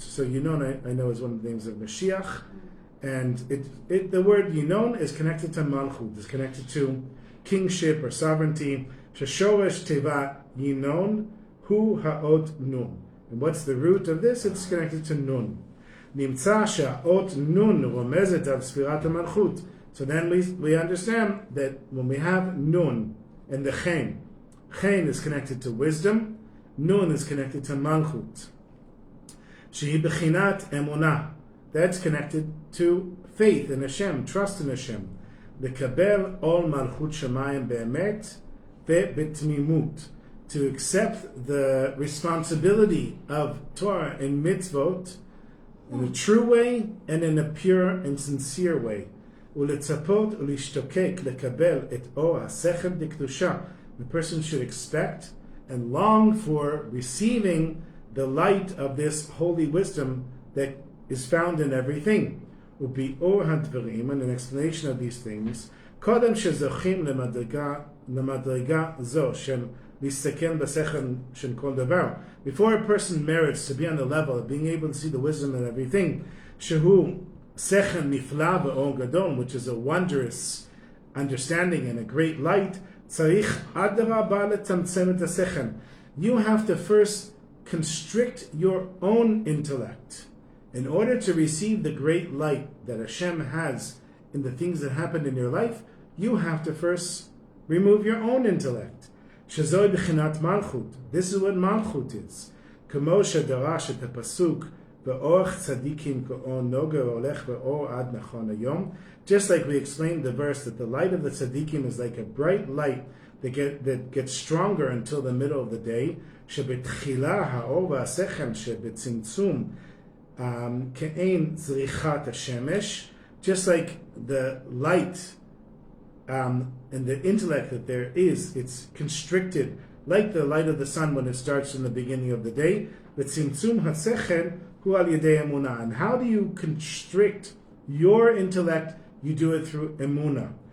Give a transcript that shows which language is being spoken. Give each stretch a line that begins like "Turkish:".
English: So yinon, I know, is one of the names of Mashiach, and the word yinon is connected to malchut. It's connected to kingship or sovereignty. Sheshoresh teva yinon hu ha'ot nun. And what's the root of this? It's connected to nun.
Hebrew: נמצא שהאות nun רומזת על ספירת המלכות.
English: So then we understand that when we have nun and the chen is connected to wisdom, nun is connected to malchut. שהיא בחינת אמונה. That's connected to faith in Hashem, trust in Hashem.
Hebrew: לקבל עול מלכות שמיים באמת ובתמימות.
English: To accept the responsibility of Torah and mitzvot in a true way and in a pure and sincere way.
Hebrew: ולצפות ולהשתוקק לקבל את אור השכל דקדושה.
English: The person should expect and long for receiving the light of this holy wisdom that is found in everything.
Hebrew: וביאור הדברים, and an explanation of these things, קודם שזוכים למדרגה זו של להסתכל בשכל של כל דבר.
English: Before a person merits to be on the level of being able to see the wisdom in everything, שהוא שכל נפלא ואור גדול, which is a wondrous understanding and a great light, צריך אדרבה לצמצם את השכל. You have to first constrict your own intellect. In order to receive the great light that Hashem has in the things that happen in your life, you have to first remove your own intellect. שזוהי בחינת מלכות. This is what malchut is.
Hebrew: כמו שדרש את הפסוק באורך צדיקים כאור נוגה הולך באור עד נכון היום.
English: Just like we explained the verse that the light of the tzaddikim is like a bright light that gets stronger until the middle of the day.
Hebrew: שבתחילה האור והשכל שבצמצום כאין זריחת השמש. Just like the light
English: and the intellect that there is, it's constricted, like the light of the sun when it starts in the beginning of the day. And how do you constrict your intellect? You do it through emunah.